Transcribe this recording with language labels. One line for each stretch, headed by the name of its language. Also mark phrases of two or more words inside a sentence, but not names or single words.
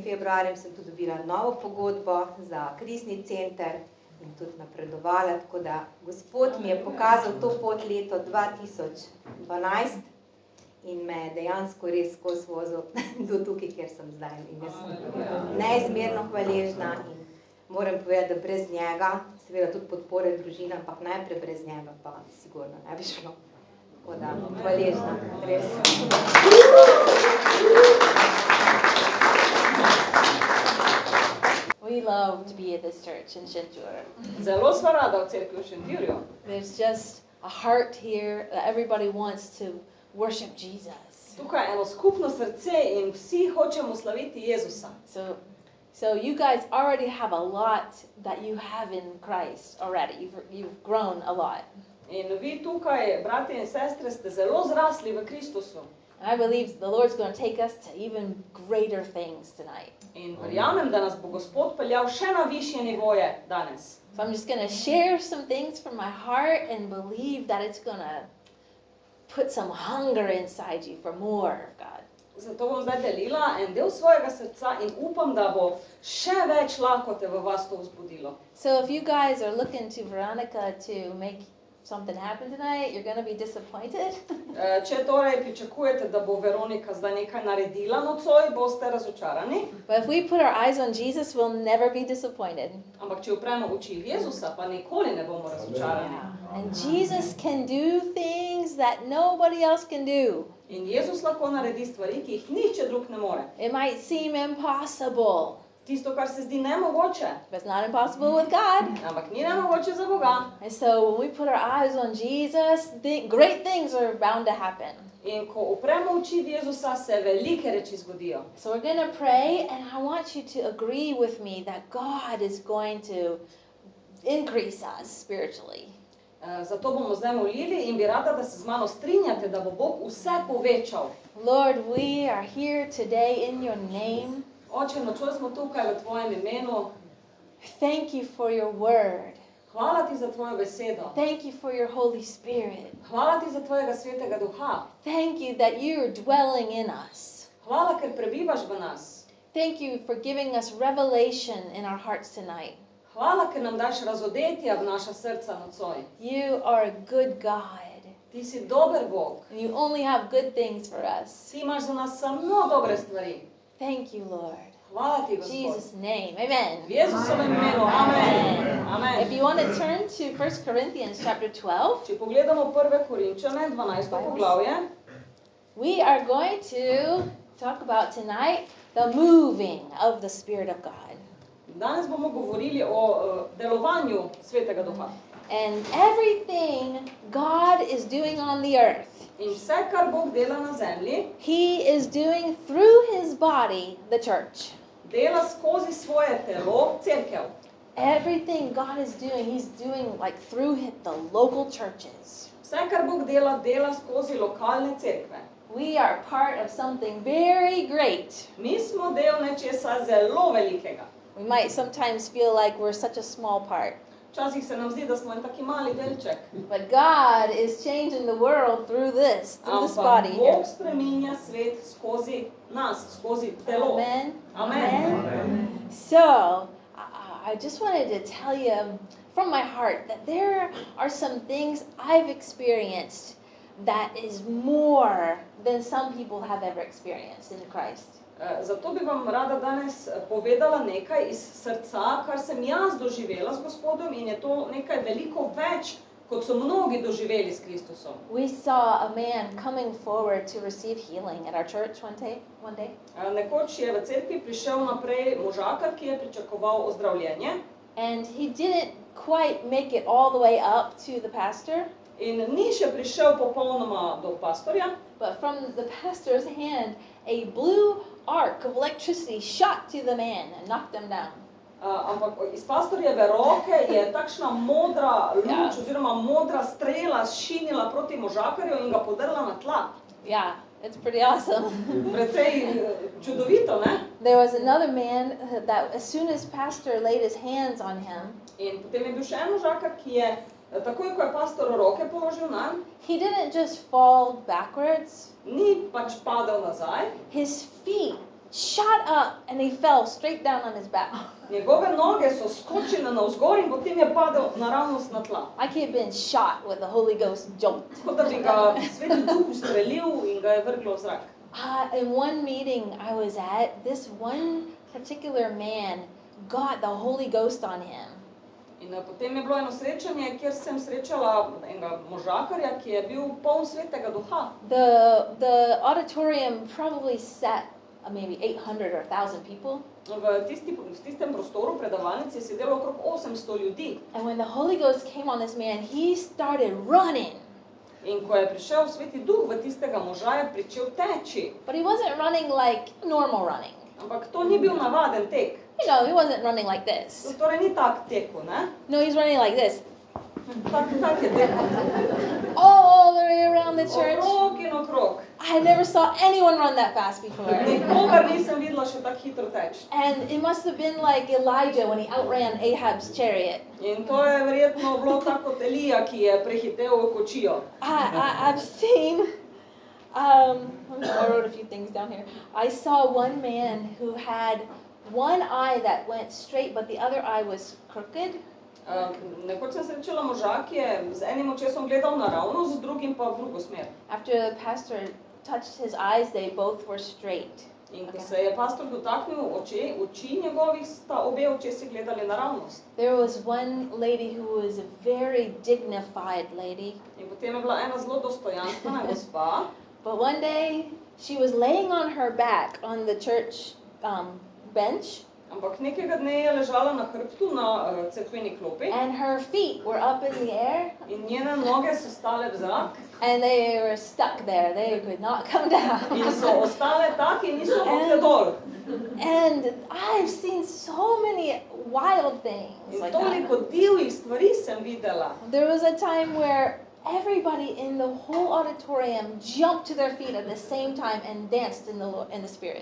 Slovenian: februarjem sem tudi dobila novo pogodbo za krizni center in tudi napredovala, tako da Gospod mi je pokazal to pot leto 2012 in me je dejansko res skozi vozil do tukaj, kjer sem zdaj. In jaz sem neizmerno hvaležna in moram povedati, da brez njega, seveda tudi podpore družine, ampak najprej brez njega pa sigurno ne bi šlo. Tako da, hvaležna, res.
English: We love to be at this church in Šentjur.
Slovenian: Zelo sva rada v cerkvi v Šentjurju.
English: There's just a heart here that everybody wants to worship Jesus.
Slovenian: Tukaj je eno skupno srce in vsi hočemo slaviti Jezusa.
English: So you guys already have a lot that you have in Christ already. You've grown a lot.
Slovenian: In vi tukaj, brati in sestre, ste zelo zrasli v Kristusu.
English: I believe the Lord's going to take us to even greater things tonight.
Slovenian: In verjamem, da nas bo Gospod peljal še na višje nivoje danes.
English: So I'm just going to share some things from my heart and believe that it's going to put some hunger inside you for more of God.
Slovenian: Zato bom zdaj delila en del svojega srca in upam, da bo še več lakote v vas to vzbudilo.
English: So if you guys are looking to Veronica to make something happen tonight, you're going to be disappointed.
Slovenian: Če torej pričakujete, da bo Veronika zdaj nekaj naredila nocoj, boste razočarani.
English: But if we put our eyes on Jesus, we'll never be disappointed.
Slovenian: Ampak če upremo oči v Jezusa, pa nikoli ne bomo razočarani.
English: And Jesus can do things that nobody else can do.
Slovenian: In Jezus lahko naredi stvari, ki jih nihče drug ne more.
English: It might seem impossible,
Slovenian: Tisto, kar se zdi nemogoče,
English: but it's not impossible with God.
Slovenian: ampak ni nemogoče za Boga.
English: And so when we put our eyes on Jesus, great things are bound to happen.
Slovenian: In ko upremo oči v Jezusa, se velike reči zgodijo.
English: So we're going to pray, and I want you to agree with me that God is going to increase us spiritually.
Slovenian: Zato bomo zdaj molili in bi rada, da se z mano strinjate, da bo Bog vse povečal.
English: Lord, we are here today in your name.
Slovenian: Oče, nocoj smo tukaj v tvojem imenu.
English: Thank you for your word.
Slovenian: Hvala ti za tvojo besedo.
English: Thank you for your Holy Spirit.
Slovenian: Hvala ti za tvojega svetega duha.
English: Thank you that you are dwelling in us.
Slovenian: Hvala, ker prebivaš v nas.
English: Thank you for giving us revelation in our hearts tonight.
Slovenian: Hvala, ker nam daš razodetja v naša srca nocoj.
English: You are a good God.
Slovenian: Ti si dober Bog.
English: And you only have good things for us.
Slovenian: Ti imaš za nas samo dobre stvari.
English: Thank you, Lord.
Slovenian: Hvala ti,
English: In
Slovenian: Gospod.
English: Jesus' name. Amen.
Slovenian: V Jezusovem imenu. Amen. Amen.
English: If you want to turn to 1 Corinthians chapter 12,
Slovenian: Če pogledamo 1. Korinčane, 12. poglavje,
English: we are going to talk about tonight the moving of the Spirit of God.
Slovenian: danes bomo govorili o delovanju Svetega Duha.
English: And everything God is doing on the earth,
Slovenian: In vse, kar Bog dela na zemlji,
English: He is doing through His body, the church.
Slovenian: dela skozi svoje telo, cerkev.
English: Everything God is doing, He's doing like through the local churches.
Slovenian: Vse, kar Bog dela, dela skozi lokalne cerkve.
English: We are part of something very great.
Slovenian: Mi smo del nečesa zelo velikega.
English: We might sometimes feel like we're such a small part.
Slovenian: Včasih se nam zdi, da smo en taki mali delček.
English: But God is changing the world through this body
Slovenian: Ampak
English: here.
Slovenian: Bog spreminja svet skozi nas, skozi telo.
English: Amen.
Slovenian: Amen.
English: So, I just wanted to tell you from my heart that there are some things I've experienced that is more than some people have ever experienced in Christ.
Slovenian: Zato bi vam rada danes povedala nekaj iz srca, kar sem jaz doživela s Gospodom in je to nekaj veliko več, kot so mnogi doživeli s Kristusom.
English: We saw a man coming forward to receive healing at our church one day.
Slovenian: Nekoč je v cerkvi prišel naprej možakar, ki je pričakoval ozdravljenje.
English: And he didn't quite make it all the way up to the pastor.
Slovenian: In ni še prišel popolnoma do pastorja,
English: But from the pastor's hand, a blue arc of electricity shot to the man and knocked him down.
Slovenian: ampak iz pastorjeve roke je takšna modra luč oziroma modra strela šinila proti možakarju in ga podrla na tla.
English: Yeah, it's pretty awesome.
Slovenian: Precej čudovito, ne?
English: There was another man that as soon as pastor laid his hands on him,
Slovenian: In potem je bil še en možakar, ki je takoj, ko je pastor roke položil nanj,
English: he didn't just fall backwards.
Slovenian: ni pač padel nazaj,
English: His feet shot up and he fell straight down on his back.
Slovenian: njegove noge so skočile navzgor in potem je padel naravnost na tla.
English: Like he had been shot with a Holy Ghost jolt.
Slovenian: Kot da bi ga Sveti Duh ustrelil in ga je vrglo v zrak.
English: In one meeting I was at, this one particular man got the Holy Ghost on him.
Slovenian: In potem je bilo eno srečanje, kjer sem srečala enega možakarja, ki je bil poln Svetega Duha.
English: The auditorium probably sat maybe 800 or 1,000 people.
Slovenian: V tistem prostoru predavalnici je sedelo okrog 800 ljudi.
English: And when the Holy Ghost came on this man, he started running.
Slovenian: In ko je prišel Sveti Duh v tistega moža, je pričel teči.
English: But he wasn't running like normal running.
Slovenian: Ampak to ni bil navaden tek.
English: You know, he wasn't running like this.
Slovenian: Torej ni tak tekel, ne?
English: No, he's running like this.
Slovenian: Tak je tekel.
English: All the way around the church.
Slovenian: Okrog in okrog.
English: I never saw anyone run that fast before.
Slovenian: Nikogar nisem videla še tako hitro teči.
English: And it must have been like Elijah when he outran Ahab's chariot.
Slovenian: In to je verjetno bilo tako kot Elija, ki je prehitel kočijo.
English: I've seen, I wrote a few things down here. I saw one man who had one eye that went straight, but the other eye was crooked.
Slovenian: Nekoč sem srečala moža, ki je z enim očesom gledal naravnost, z drugim pa v drugo smer.
English: After the pastor touched his eyes, they both were straight.
Slovenian: In ko se je pastor dotaknil oči njegovih, sta obe očesi gledali naravnost.
English: There was one lady who was a very dignified lady.
Slovenian: In potem je bila ena zelo dostojanstvena gospa.
English: But one day she was laying on her back on the church bench.
Slovenian: Ampak nekega dne je ležala na hrbtu na cerkveni klopi.
English: And her feet were up in the air.
Slovenian: In njene noge so stale v zrak.
English: And they were stuck there. They could not come down.
Slovenian: In so ostale tak in niso mogle dol.
English: And I've seen so many wild things
Slovenian: In
English: like
Slovenian: toliko
English: that.
Slovenian: divjih stvari sem videla.
English: There was a time where everybody in the whole auditorium jumped to their feet at the same time and danced in the spirit.